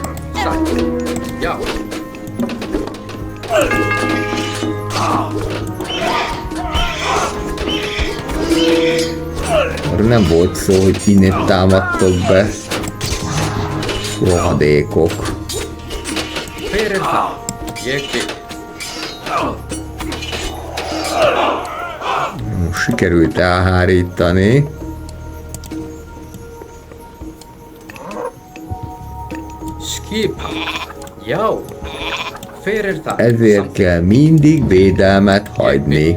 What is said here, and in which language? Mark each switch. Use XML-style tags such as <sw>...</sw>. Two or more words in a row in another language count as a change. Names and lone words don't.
<is>Satt. Jó.</is> <hu>Arra nem volt szó, hogy innét támadtok be. Rohadékok.</hu> <is>Ferirtar. Ég vil.</is> <hu>Sikerült elhárítani.</hu> <is>Skipan. Jó. Ferirtar.</is> <hu>Ezért kell mindig védelmet hagyni.</hu>